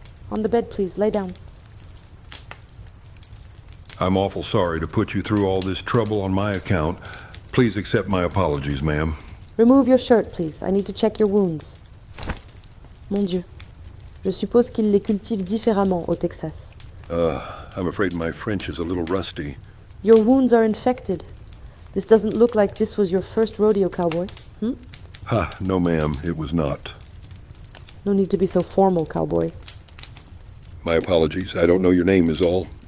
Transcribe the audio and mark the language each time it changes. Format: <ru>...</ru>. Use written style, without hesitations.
<en>On the bed, please. Lay down. I'm awful sorry to put you through all this trouble on my account. Please accept my apologies, ma'am. Remove your shirt, please. I need to check your wounds.</en> <fr>Mon Dieu. Je suppose qu'ils les cultivent différemment au Texas.</fr> <en>I'm afraid my French is a little rusty. Your wounds are infected. This doesn't look like this was your first rodeo, cowboy. Ha, no, ma'am, it was not. No need to be so formal, cowboy. My apologies. I don't know your name is all.</en>